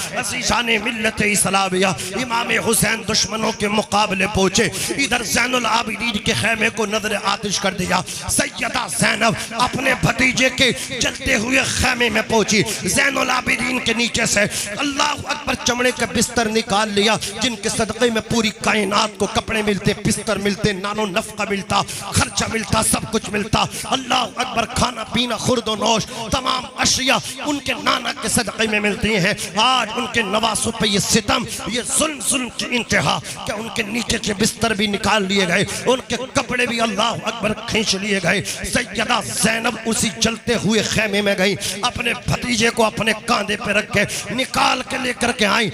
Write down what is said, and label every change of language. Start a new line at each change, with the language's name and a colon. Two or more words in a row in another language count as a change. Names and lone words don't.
Urdu: عزیزان ملت اسلامیہ، امام حسین دشمنوں کے مقابلے پہنچے، ادھر زین العابدین کے خیمے کو نظر آتش کر دیا، سیدہ زینب اپنے بھتیجے کے جلتے ہوئے خیمے میں پہنچی، زین العابدین کے نیچے سے اللہ اکبر چمڑے کا بستر نکال لیا جن کے صدقے میں پوری کائنات کو کپڑے ملتے، بستر ملتے، نانو نفقہ ملتا، خرچہ ملتا، سب کچھ ملتا، اللہ اکبر کھانا پینا خورد و نوش تمام اشیاء ان کے نانا کے صدقے میں ملتی ہیں۔ آج ان کے نواسوں پہ یہ ستم، یہ ظلم کی انتہا کہ ان کے نیچے سے بستر بھی نکال لیے گئے، ان کے کپڑے بھی اللہ اکبر کھینچ لیے گئے۔ سیدہ زینب اسی جلتے ہوئے خیمے میں گئی، اپنے بھتیجے کو اپنے کاندھے پہ رکھ کے نکال کے لے کر کے آئیں۔